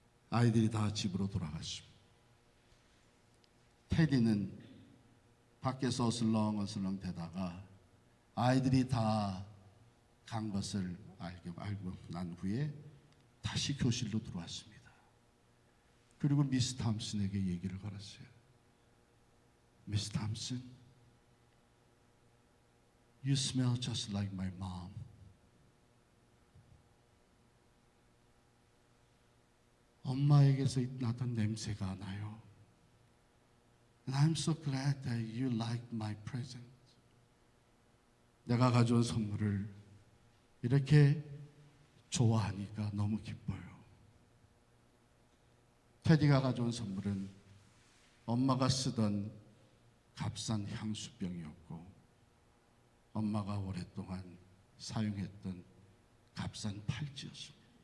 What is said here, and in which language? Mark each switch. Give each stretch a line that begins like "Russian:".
Korean: 아이들이 다 집으로 돌아갔습니다. 테디는 밖에서 어슬렁어슬렁 대다가 아이들이 다 간 것을 알고 난 후에 다시 교실로 들어왔습니다. 그리고 미스 탐슨에게 얘기를 걸었어요.
English: 미스 탐슨, you smell just like my mom.
Korean: 엄마에게서 나던 냄새가 나요.
English: And I'm so glad that you liked my present.
Korean: 내가 가져온 선물을 이렇게 좋아하니까 너무 기뻐요. 테디가 가져온 선물은 엄마가 쓰던 값싼 향수병이었고 엄마가 오랫동안 사용했던 값싼 팔찌였습니다.